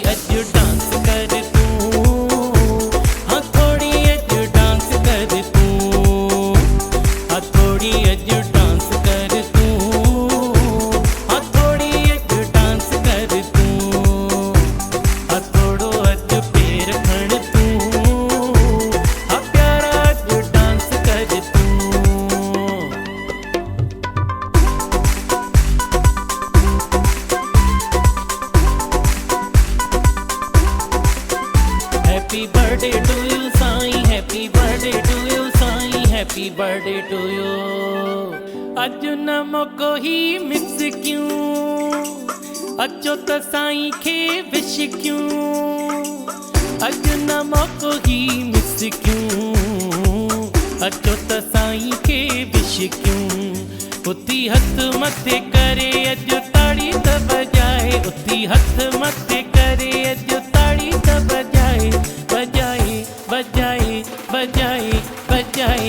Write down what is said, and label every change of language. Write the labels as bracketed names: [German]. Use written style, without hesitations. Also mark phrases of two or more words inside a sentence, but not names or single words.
[Sindhi] अॼु डांस कर तूं, हाँ थोड़ी अॼु डांस कर तूं, हाँ थोड़ी अॼु डांस कर तूं, हाँ थोड़ी अॼु डांस कर तूं, हाँ थोड़ो अॼु पेर खण तूं, हाँ प्यारा अॼु डांस कर तूं। [English] Happy birthday to you, Sai. Happy birthday to you, Sai. Happy birthday to you। [Sindhi] अज नमो कोई मिस क्यों, अचो त साईं खे विश क्यों। अज नमो कोई मिस क्यों, अचो त साईं खे विश क्यों। उथी हथ मथे करे अॼु ताड़ी त बजाए, उथी हथ मथे करे अॼु ताड़ी त बजाए, बजाए बजाए बजाए बजाए।